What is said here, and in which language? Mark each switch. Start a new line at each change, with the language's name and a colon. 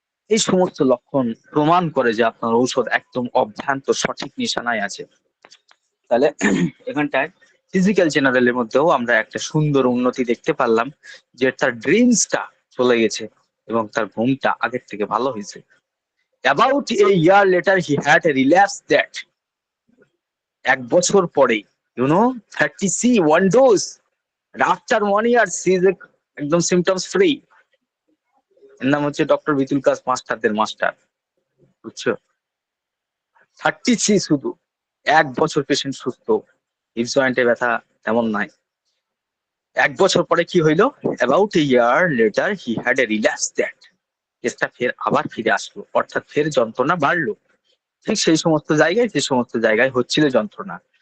Bangla: এই সমস্ত লক্ষণ প্রমাণ করে যে আপনার ঔষধ একদম অভ্রান্ত সঠিক নিশানায় আছে। তাহলে এখানটায় ফিজিক্যাল জেনারেলের মধ্যেও আমরা একটা সুন্দর উন্নতি দেখতে পারলাম, যে তার ড্রিমসটা চলে গেছে এবং তার ঘুমটা আগের থেকে ভালো হয়েছে।
English: About a year later he had a relapse that
Bangla: 1 বছর পরে,
English: 30C 1 dose, and after 1 year she is একদম symptoms free।
Bangla: এর নাম হচ্ছে ডক্টর বিতুল কাস মাস্টারদের মাস্টার, বুঝছো, 30C শুধু 1 বছর পেশেন্ট সুস্থ, হিপ জয়েন্টে ব্যথা তেমন নাই। 1 বছর পরে কি হইলো,
English: about a year later he had a relapse that,
Bangla: কেসটা ফের আবার ফিরে আসলো, অর্থাৎ ফের যন্ত্রণা বাড়লো, ঠিক সেই সমস্ত জায়গায় যে সমস্ত জায়গায় হচ্ছিল যন্ত্রণা।